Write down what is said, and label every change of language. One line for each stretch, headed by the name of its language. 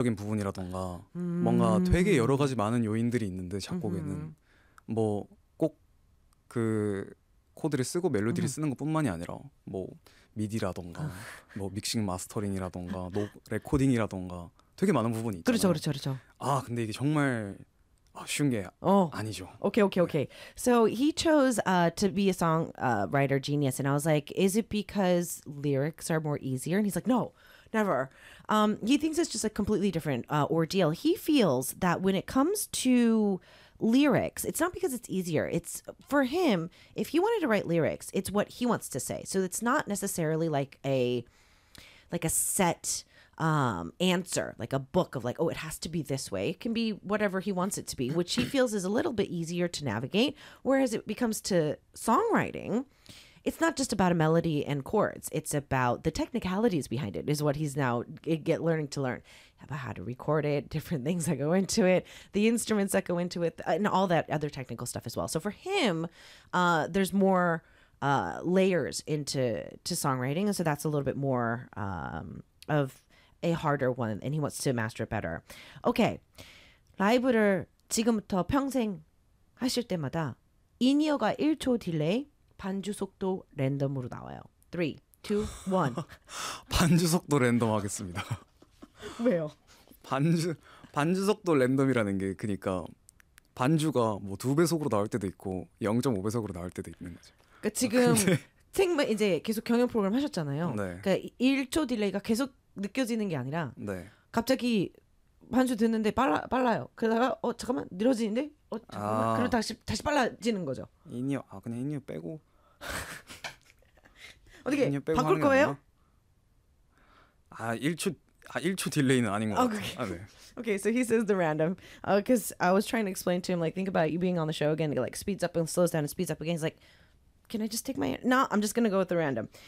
Korean: 적인 부분이라던가 뭔가 되게 여러 가지 많은 요인들이 있는데 작곡에는 뭐꼭그 코드를 쓰고 멜로디를 쓰는 것뿐만이 아니라 뭐 미디라던가 뭐 믹싱 마스터링이라던가 레코딩이라던가 되게 많은 부분이 그렇죠, 있잖아요. 그렇죠, 그렇죠. 아 근데 이게 정말 쉬운 게 아니죠.
English: Okay. So he chose to be a song writer genius, and I was like, "Is it because lyrics are more easier?" And he's like, "No, never." He thinks it's just a completely different ordeal. He feels that when it comes to lyrics, it's not because it's easier. It's for him, if he wanted to write lyrics, it's what he wants to say. So it's not necessarily like a set answer, like a book of like, oh, it has to be this way. It can be whatever he wants it to be, which he feels is a little bit easier to navigate. Whereas it becomes to songwriting, it's not just about a melody and chords. It's about the technicalities behind it, is what he's now learning to learn about how to record it, different things that go into it, the instruments that go into it, and all that other technical stuff as well. So for him, there's more layers into songwriting, and so that's a little bit more of a harder one, and he wants to master it better.
Korean: Okay, 라이브를 지금부터 평생 하실 때마다 인이어가 1초 딜레이, 반주 속도 랜덤으로 나와요. 3, 2, 1. 반주 속도 랜덤하겠습니다. 왜요? 반주 속도 랜덤이라는 게 그러니까 반주가 뭐 2배속으로 나올 때도 있고 0.5배속으로 나올 때도 있는 거죠. 그러니까 아 근데 지금 이제 계속 경연 프로그램 하셨잖아요. 그러니까 1초 딜레이가 계속 느껴지는 게 아니라 갑자기 반주 듣는데 빨라요. 그러다가 잠깐만 느려지는데 잠깐만 그리고 다시 빨라지는 거죠. 그냥 인이어 빼고 어떻게 인이어 빼고 바꿀 하는 게 거예요? 맞나? 1초 딜레이는 아닌 것 같아요. 아, 네.
English: 오케이, so he says the random. 'Cause I was trying to explain to him like think about you being on the show again, it, like speeds up and slows down and speeds up again. He's like, can I just take my No, I'm just gonna go with the random.